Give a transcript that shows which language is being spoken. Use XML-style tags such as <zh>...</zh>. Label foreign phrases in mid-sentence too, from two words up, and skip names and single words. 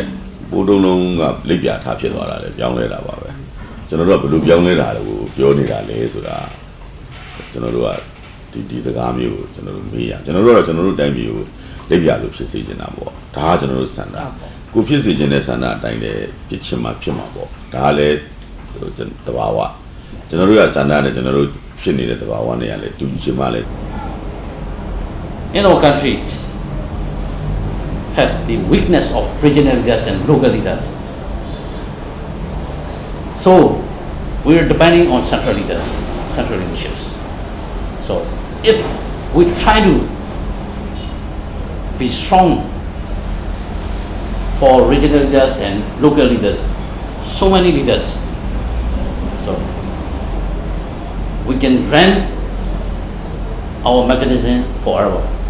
<my>ပိုးတုံးလုံးကလက်ပြထားဖြစ်သွားတာလေပြောင်းလဲတာပါပဲကျွန်တော်တို့ကဘယ်လိုပြောင်းလဲတာလို့ပြောနေတာလဲဆိုတာကျွန်တော်တို့ကဒီစကားမျိုးကိုကျွန်တော်တို့မေးရကျွန်တော်တို့ကတော့ကျွန်တော်တို့တိုင်းပြည်ကိုလက်ပြလို့ဖြစ်စေချင်တာပေါ့ဒါကကျွန်တော်တို့စံတာကိုဖြစ်စေချင်တဲ့စံတာအတိုင်းလည်းဖြစ်ချင်မှဖြစ်မှာပေါ့ဒါကလည်းတဘာဝကျွန်တော်တို့ကစံတာနဲ့ကျွန်တော်တို့ဖြစ်နေတဲ့တဘာဝနဲ့ကလည်းတူချင်မှလည်း</my> <en>In our country has the weakness of regional leaders and local leaders. So we are depending on central leaderships. So if we try to be strong for regional leaders and local leaders, so many leaders, so we can run our mechanism forever.</en>